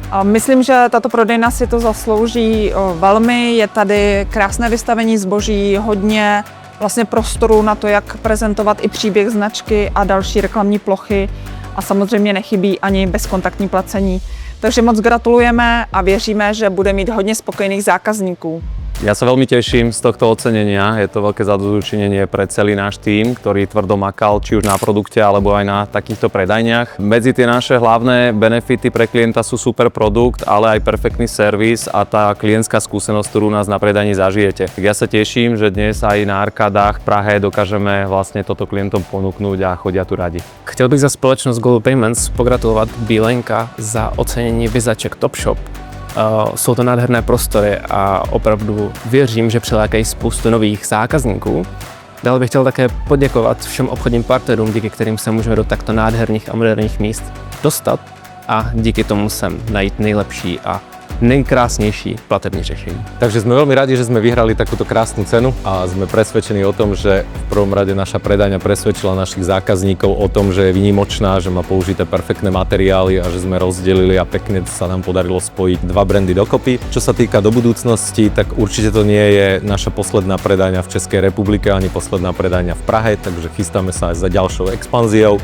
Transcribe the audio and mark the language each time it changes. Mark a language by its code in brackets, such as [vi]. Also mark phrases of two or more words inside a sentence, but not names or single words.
[cs] Myslím, že tato prodejna si to zaslouží velmi, je tady krásné vystavení zboží, hodně vlastně prostoru na to, jak prezentovat i příběh značky a další reklamní plochy a samozřejmě nechybí ani bezkontaktní placení. Takže moc gratulujeme a věříme, že bude mít hodně spokojených zákazníků. [sk] Ja sa veľmi teším z tohto ocenenia, je to veľké zadozučinenie pre celý náš tím, ktorý tvrdo makal či už na produkte alebo aj na takýchto predajniach. Medzi tie naše hlavné benefity pre klienta sú super produkt, ale aj perfektný servis a tá klientská skúsenosť, ktorú nás na predajni zažijete. Ja sa teším, že dnes aj na arkádách v Prahe dokážeme vlastne toto klientom ponúknuť a chodia tu radi. [cs] Chtěl bych za společnost Global Payments pogratulovat Bílenka za ocenění Vizaček Top Shop. Jsou to nádherné prostory a opravdu věřím, že přilákají spoustu nových zákazníků. Dále bych chtěl také poděkovat všem obchodním partnerům, díky kterým se můžeme do takto nádherných a moderních míst dostat a díky tomu sem najít nejlepší a nejkrásnejší platební řešení. [sk] Takže sme veľmi radi, že sme vyhrali takúto krásnu cenu a sme presvedčení o tom, že v prvom rade naša predajňa presvedčila našich zákazníkov o tom, že je výnimočná, že má použité perfektné materiály a že sme rozdelili a pekne sa nám podarilo spojiť dva brandy dokopy. Čo sa týka do budúcnosti, tak určite to nie je naša posledná predajňa v Českej republike ani posledná predajňa v Prahe, takže chystáme sa aj za ďalšou expanziou.